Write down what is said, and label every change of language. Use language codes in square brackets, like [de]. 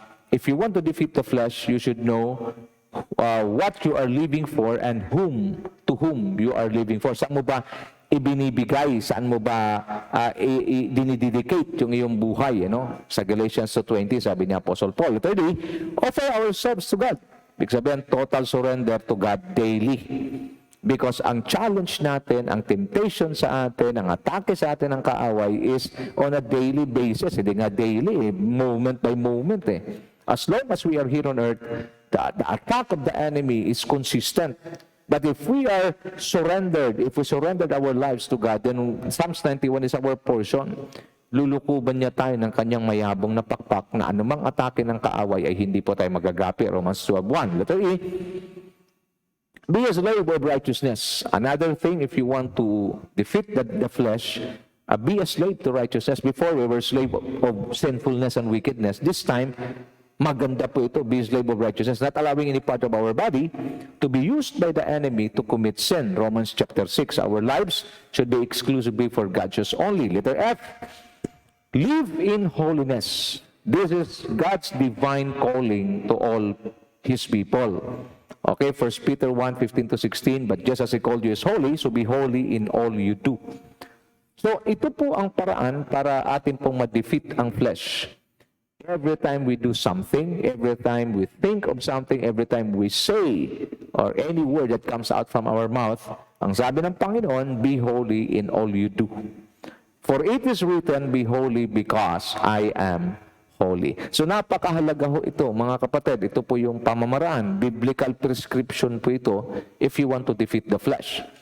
[en] If you want to defeat the flesh, you should know what you are living for and to whom you are living for. [tl] Saan mo ba ibinibigay, saan mo ba dinidedicate yung iyong buhay, Sa Galatians 2:20, sabi ni Apostle Paul. [en] Thirdly, offer ourselves to God. [tl] Ibig sabihin, [en] total surrender to God daily. [tl] Because ang challenge natin, ang temptation sa atin, ang atake sa atin ng kaaway [en] is on a daily basis. [tl] Hindi nga [en] daily, moment by moment. As long as we are here on earth, the attack of the enemy is consistent. But if we are surrendered, if we surrendered our lives to God, then Psalms 91 is our portion. [tl] Lulukuban niya tayo ng kanyang mayabong na pakpak na anumang atake ng kaaway ay hindi po tayo magagapi. [en] Romans 12:1. Letter E, be a slave of righteousness. Another thing, if you want to defeat the flesh, be a slave to righteousness. Before, we were slave of sinfulness and wickedness. This time, [tl] maganda po ito, [en] be a slave of righteousness, not allowing any part of our body to be used by the enemy to commit sin. Romans chapter 6, our lives should be exclusively for God just only. Letter F, live in holiness. This is God's divine calling to all His people. Okay, 1 Peter 1:15-16, but just as He called you is holy, so be holy in all you do. [tl] So, ito po ang paraan para atin pong ma-defeat ang flesh. [en] Every time we do something, every time we think of something, every time we say, or any word that comes out from our mouth, [tl] ang sabi ng Panginoon, [en] be holy in all you do. For it is written, be holy because I am holy. [tl] So napakahalaga ho ito, mga kapatid. Ito po yung pamamaraan. [en] Biblical prescription [tl] po ito [en] if you want to defeat the flesh.